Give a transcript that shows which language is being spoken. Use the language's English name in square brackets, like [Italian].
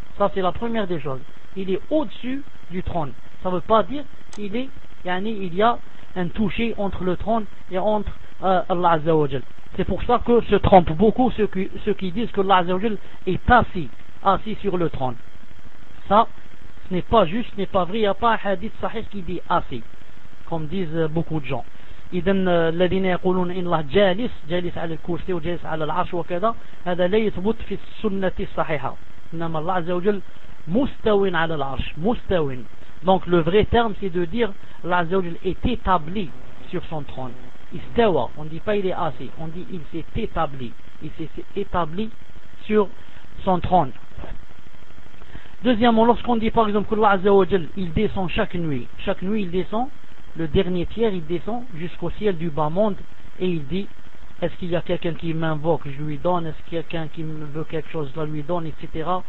[French] Ça, c'est la première des choses. Il est au-dessus du trône. Ça ne veut pas dire qu'il est, yani, il y a un toucher entre le trône et entre Allah Azza wa Jal. C'est pour ça que se trompent beaucoup ceux qui disent que Allah Azza wa Jal est assis sur le trône. Ça, ce n'est pas juste, ce n'est pas vrai. Il n'y a pas un hadith sahih qui dit assis, comme disent beaucoup de gens. [Arabic] إذن الذين يقولون إن الله جالس على الكرسي وجالس على العرش وكذا هذا لا يثبت في السنة الصحيحة. إنما الله عز وجل مستوٍ على العرش مستوٍ. [French] Donc le vrai terme, c'est de dire Allah Azza wa Jal est établi sur son trône. Istawa, on ne dit pas il est assis, on dit il s'est établi. Il s'est établi sur son trône. Deuxièmement, lorsqu'on dit par exemple que Allah Azza wa Jal, il descend chaque nuit, il descend, le dernier tiers, il descend jusqu'au ciel du bas monde et il dit, est-ce qu'il y a quelqu'un qui m'invoque, je lui donne, est-ce qu'il y a quelqu'un qui me veut quelque chose, je lui donne, etc.